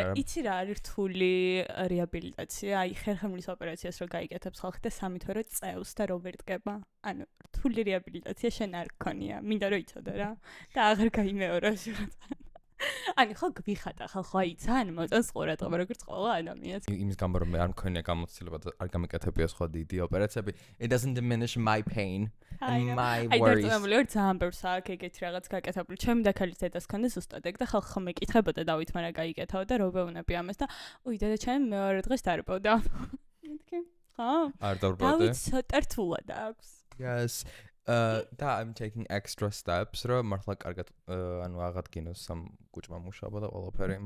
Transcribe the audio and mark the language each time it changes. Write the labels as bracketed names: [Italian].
[Georgian] მაგრამ იცი რა არის რთული რეაბილიტაცია? აი ხერხემლის ოპერაციას რო გაიგეთებს ხალხი და 3 თვე წევს და რო ვერ დგება. ანუ რთული რეაბილიტაცია შენ არ გქონია, მინდა რომ იცოდე რა. და აღარ გაიმეოროს რაღაცა. ანუ ხო გვიხატა ხალხო აი ძალიან მოწონს ყურადღება როგორც ყველა ადამიანს. იმის გამო რომ არ მქონია გამოცდილება და არ გამიკეთებია სხვა დიდი ოპერაციები. [English] It doesn't diminish my pain and my worries. [Georgian] აი დარწმუნებული ვარ ძალიან ბევრს აქვს ეგეთი რაღაც გაკეთებული. ჩემი დაქალის დედას ქონდა ზუსტად ეგ და ხალხი ხომ მეკითხებოდა დავით მარა გაიგეთავ და რო ვეუბნები ამას და უი დედა ჩემი მეორე დღეს დარბავდა. მეთქი? ხო? არ დავრბავდი. დავით ცოტა რთულად აქვს. [English] Yes. [Georgian] და [English] I'm taking extra steps, [Georgian] რომ მართლა კარგად ანუ აღადგინოს სამ კუჭმა მუშაობა და ყველაფერი.